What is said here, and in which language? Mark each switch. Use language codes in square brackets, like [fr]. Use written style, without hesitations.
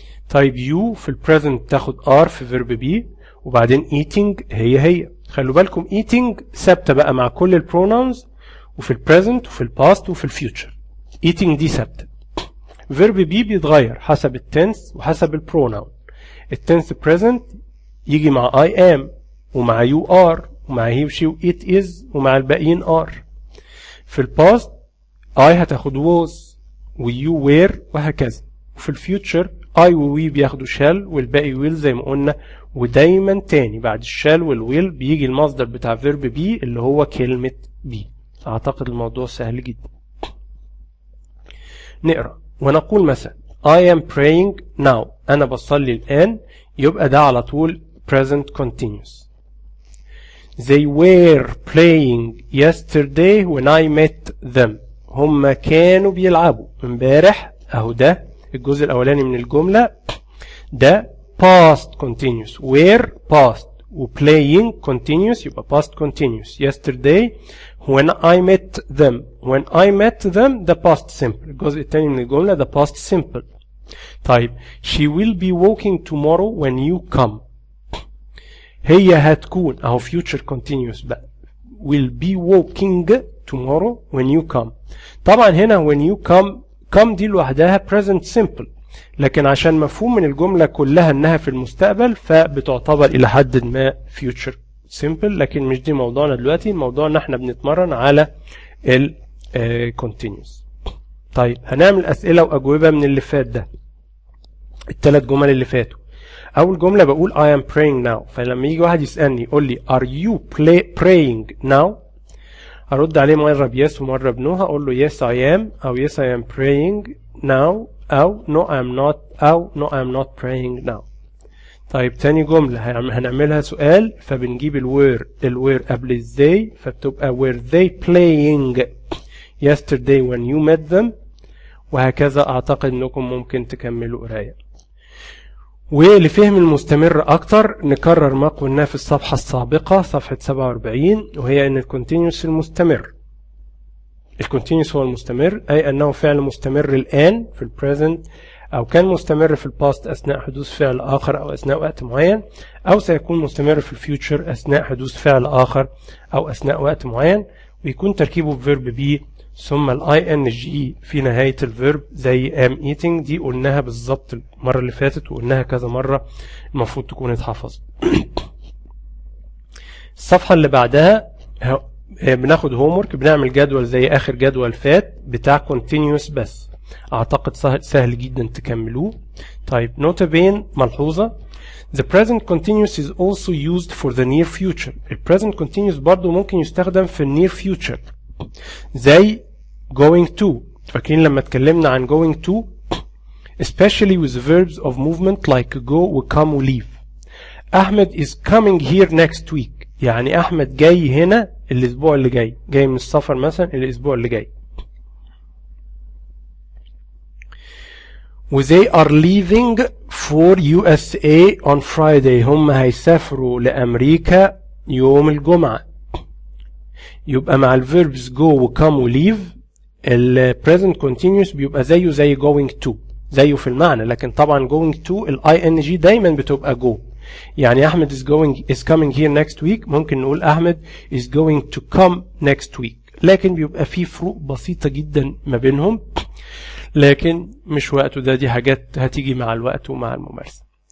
[ar] طيب you في البريزنت تاخد are في verb be وبعدين eating هي. خلوا بالكم eating ثابته بقى مع كل البرونونز وفي البريزنت وفي الباست وفي الفيوتشر. eating دي ثابته. verb be بيتغير حسب التنس وحسب البرونون. [en] التنس present يجي مع I am ومع you are ومع he she و it is ومع الباقيين are. [ar] في الباست I هتاخد was و you were وهكذا. وفي الفيوتشر I و we بياخدوا shall والباقي will زي ما قلنا. ودايما تاني بعد الشال والويل بيجي المصدر بتاع verb be اللي هو كلمة be. اعتقد الموضوع سهل جدا. نقرأ ونقول مثلا [en] I am praying now. [ar] أنا بصلي الآن، يبقى ده على طول present continuous. [en] They were playing yesterday when I met them. [ar] هم كانوا بيلعبوا امبارح. أهو ده الجزء الأولاني من الجملة، ده past continuous. [en] were past و playing continuous يبقى past continuous. yesterday when I met them. when I met them ده past simple. [ar] الجزء الثاني من الجملة ده past simple. [en] طيب she will be walking tomorrow when you come. [ar] هي هتكون اهو [en] future continuous بقى will be walking tomorrow when you come. [ar] طبعا هنا [en] when you come [ar] دي لوحدها present simple، لكن عشان مفهوم من الجملة كلها انها في المستقبل فبتعتبر الى حد ما future simple، لكن مش دي موضوعنا دلوقتي. موضوعنا احنا بنتمرن على ال continuous. طيب هنعمل اسئلة واجوبة من اللي فات ده، الثلاث جمل اللي فاتوا. اول جملة بقول I am praying now، فلما يجي واحد يسألني يقول لي [en] are you praying now، [ar] هرد عليه مرة بيس ومرة بنو. [en] هقول له yes I am او yes I am praying now او no I am not او no I am not praying now. [ar] طيب تاني جملة هنعملها سؤال، فبنجيب الوير قبل ازاي، فبتبقى [en] were they playing yesterday when you met them. [ar] وهكذا اعتقد انكم ممكن تكملوا قرايه. ولفهم المستمر اكتر نكرر ما قلناه في الصفحه السابقه صفحه 47، وهي ان الكونتينيوس المستمر. الكونتينيوس هو المستمر، اي انه فعل مستمر الان في البريزنت، او كان مستمر في الباست اثناء حدوث فعل اخر او اثناء وقت معين، او سيكون مستمر في الفيوتشر اثناء حدوث فعل اخر او اثناء وقت معين، ويكون تركيبه بفيرب بي ثم الاي ان جي في نهايه الفيرب زي ام ايتنج. دي قلناها بالظبط المره اللي فاتت وقلناها كذا مره، المفروض تكون اتحفظت. الصفحه اللي بعدها بناخد هومورك، بنعمل جدول زي اخر جدول فات بتاع كونتينيوس بس، اعتقد سهل جدا تكملوه. طيب نوتة بين ملحوظه، [en] the present continuous is also used for the near future. [ar] ال present continuous برضو ممكن يستخدم في النير future زي going to. فاكرين لما اتكلمنا عن going to [en] especially with verbs of movement like go و come و leave. أحمد is coming here next week. [ar] يعني أحمد جاي هنا الأسبوع اللي جاي، جاي من السفر مثلا الأسبوع اللي جاي. [en] و they are leaving for USA on Friday. [ar] هم هيسافروا لأمريكا يوم الجمعة. يبقى مع الverbs go و come و leave ال present continuous بيبقى زيه زي going to، زيه في المعنى، لكن طبعا going to ال ing دايما بتبقى go. يعني أحمد [en] is coming here next week، [ar] ممكن نقول أحمد [en] is going to come next week، [ar] لكن بيبقى في فروق بسيطة جدا ما بينهم، لكن مش وقته ده، دي حاجات هتيجي مع الوقت ومع الممارسة.